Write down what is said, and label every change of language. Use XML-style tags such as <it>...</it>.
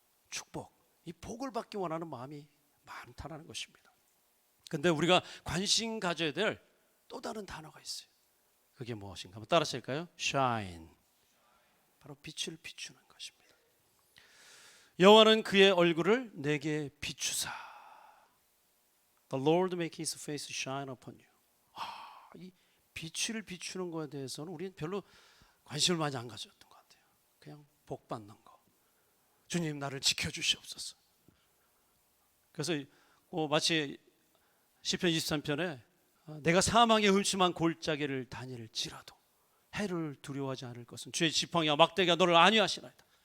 <ko>축복, 이 복을 받기 원하는 마음이 많다는 것입니다. 근데 우리가 관심 가져야 될 또 다른 단어가 있어요. 그게 무엇인가? 한번 따라서 할까요? shine. 바로 빛을 비추는 것입니다. 여호와는 그의 얼굴을 내게 비추사.</ko> <en>The Lord make his face shine upon you.</en> <ko>이 빛을 비추는 것에 대해서는 우리는 별로 관심을 많이 안 가졌던 것 같아요. 그냥 복 받는 거. 주님 나를 지켜주시옵소서. 그래서 마치 시편 23편에 내가 사망의 음침한 골짜기를 다닐지라도 해를 두려워하지 않을 것은 주의 지팡이와 막대기가 너를 안위하시나이다.</ko>